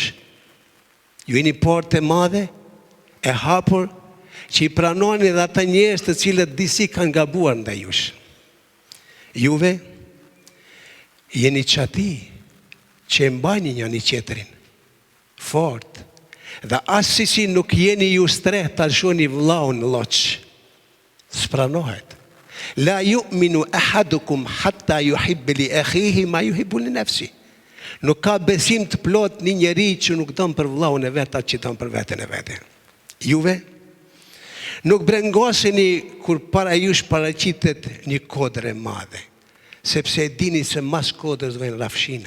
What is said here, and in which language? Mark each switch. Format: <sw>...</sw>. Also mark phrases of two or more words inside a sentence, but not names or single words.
<sq>Ju jeni porte madhe e hapur që i pranoni dhe ata njerëz të cilët disi kanë gabuar ndaj jush. Juve jeni qati që e mbajni njëri tjetrin fort, dhe asisi nuk jeni ju streh të alshoni vllau në loq. S'pranohet.</sq> <ar>لا يؤمن أحدكم حتى يحب لأخيه ما يحب لنفسي.</ar> <sq>Nuk ka besim të plot një njeri që nuk don për vllaun e vet atë që don për veten e vet. Juve nuk brengoseni kur para jush paraqitet një kodër e madhe, sepse e dini se mas kodrës vjen rafshina.</sq>